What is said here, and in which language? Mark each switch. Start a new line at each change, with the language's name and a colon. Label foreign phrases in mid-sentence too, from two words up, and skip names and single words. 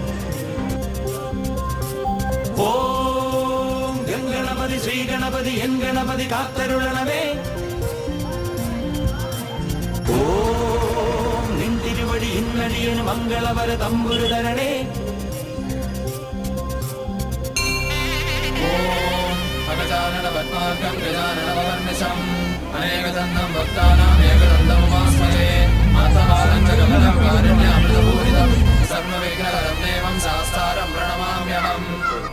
Malayalam: ഓം ഗണപതി ശ്രീ ഗണപതി എൻ ഗണപതി കാത്തരുളണമേ. ഓം നിൻ തിരുവടി എന്നടിയന് മംഗളവര തമ്പുരു തരണേ.
Sanskrit: गजाननपद्मार्गं गजाननपवर्निशम् अनेकदन्तं भक्तानाम् एकदन्तमुपास्महे मातबालं च कमलं कारुण्यामृतपूरितं सर्वविघ्नहरं देवं शास्तारं प्रणमाम्यहम्.